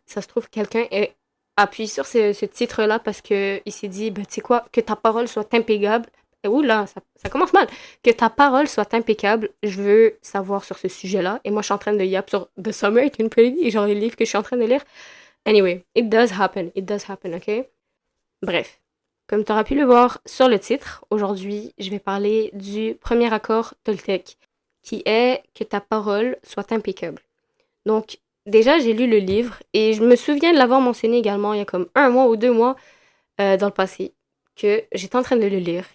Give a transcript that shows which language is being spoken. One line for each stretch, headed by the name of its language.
French: Ça se trouve, quelqu'un est appuyé sur ce titre-là parce que il s'est dit, ben, tu sais quoi, que ta parole soit impeccable. Et oula, ça commence mal. Que ta parole soit impeccable, je veux savoir sur ce sujet-là. Et moi, je suis en train de yap sur The Summer est une Pretty, genre les livres que je suis en train de lire.
English: Anyway, it does happen, ok?
French: Bref, comme tu auras pu le voir sur le titre, aujourd'hui, je vais parler du premier accord Toltec, qui est que ta parole soit impeccable. Donc, déjà, j'ai lu le livre et je me souviens de l'avoir mentionné également il y a comme un mois ou deux mois dans le passé, que j'étais en train de le lire.